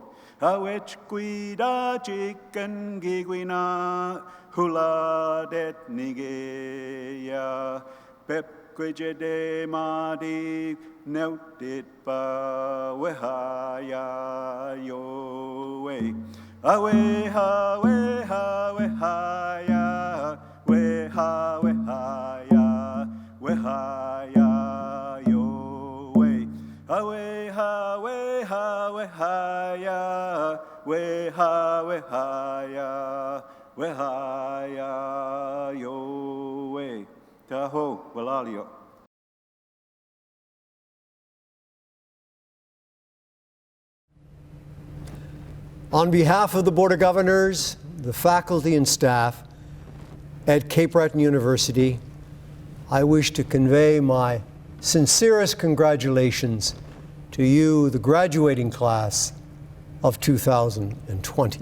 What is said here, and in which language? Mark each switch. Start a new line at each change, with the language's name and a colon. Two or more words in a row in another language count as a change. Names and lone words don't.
English: Hawech quida chicken giguina, huladet nigeya, pep quijede madi, neutit pa wehaya yoe. Aweha, weha, wehaya, weha, wehaya, wehaya yoe. Aweha, weha, wehaya, weha, wehaya, wehaya yoe. Taho, walalio. On behalf of the Board of Governors, the faculty and staff at Cape Breton University, I wish to convey my sincerest congratulations to you, the graduating class of 2020.